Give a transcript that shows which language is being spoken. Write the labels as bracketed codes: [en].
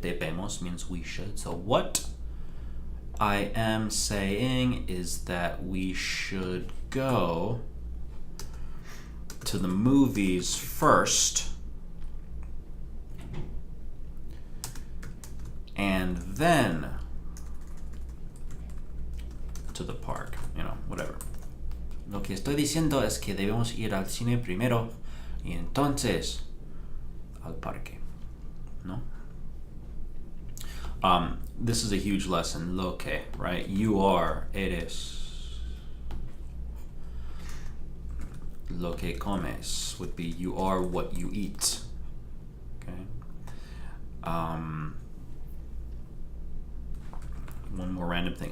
[en] Debemos means we should. So what I am saying is that we should go to the movies first and then to the park, whatever. [es] Lo que estoy diciendo es que debemos ir al cine primero y entonces al parque, ¿no? [en] This is a huge lesson, [es] lo que, [en] right? You are, [es] eres. Lo que comes [en] would be you are what you eat. Okay. One more random thing.